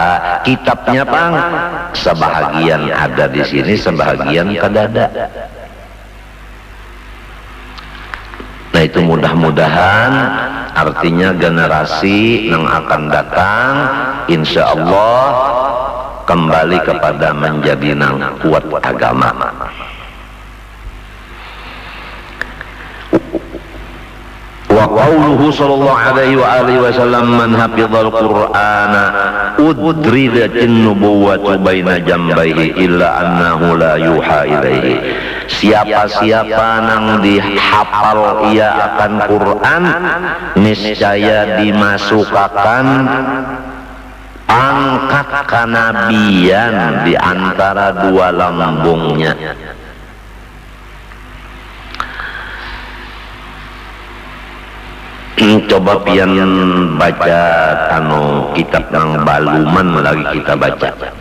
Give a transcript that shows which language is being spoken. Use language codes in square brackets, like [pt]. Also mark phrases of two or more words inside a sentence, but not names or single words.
[bjn] Kitabnya pang sebahagian ada di sini, sebahagian kadada. Nah itu mudah-mudahan artinya generasi yang akan datang [ar] إن شاء الله [bjn] kembali kepada menjadi nang kuat agama. [ar] وقوله صلى الله عليه وآله وسلم من حفظ القرآن أدرجت النبوة بين جنبيه إلا أنه لا يوحى إليه. [bjn] Siapa-siapa nang dihafal ia akan Quran niscaya dimasukkan pangkat kenabian di antara dua lambungnya. Coba pian baca kitab yang baluman lagi kita baca.